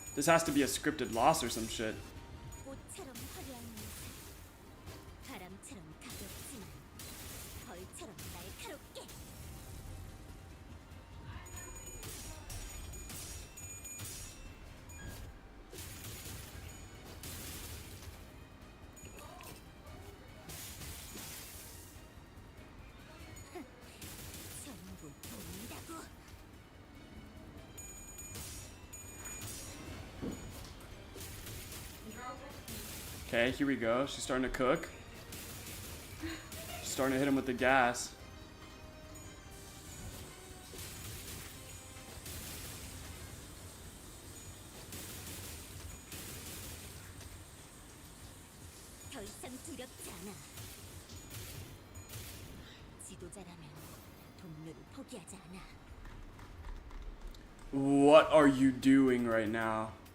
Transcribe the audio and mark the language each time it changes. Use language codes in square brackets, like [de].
[en] This has to be a scripted loss or some shit. [ko] 꽃처럼 화려한 인생. 바람처럼 가볍지만 벌처럼 날카롭게. 전부 보인다고. [en] Okay, here we go. She's starting to cook. She's starting to hit him with the gas. [ko] 더 이상 두렵지 않아. 지도자라면 동료를 포기하지 않아. [en] What are you doing right now?